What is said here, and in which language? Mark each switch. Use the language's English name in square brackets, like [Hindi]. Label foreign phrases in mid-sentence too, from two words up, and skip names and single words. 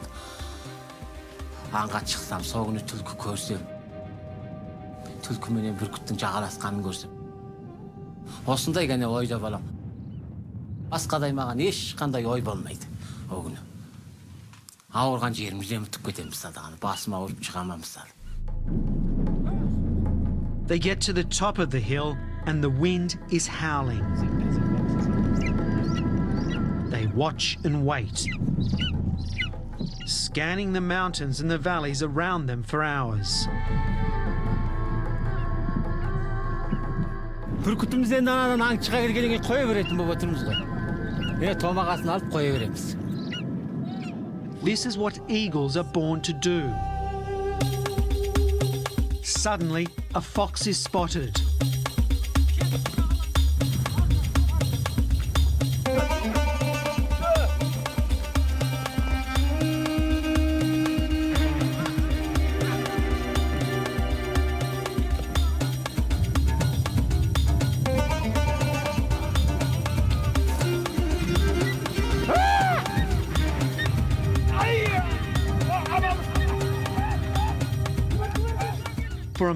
[Kazakh] Аңға шықсам, сол күні түлкі көрсем, түлкі менен бүркіттің жағаласқанын көрсем. Осындай ғана ойда балам. Басқадай маған ешқандай ой болмайды о күні. Ауырған жерімізден ұтып кетемін мысалдағанда, басым ауырып шығама мысалы. [English] They get to the top of the hill and the wind is howling. They watch and wait, scanning the mountains and the valleys around them for hours. [Kazakh] Бүркітімізден анадан аңшыға келгенге қоя беретін болып отырмыз ғой. Томағасын алып қоя береміз. [English] This is what eagles are born to do. Suddenly, a fox is spotted. For a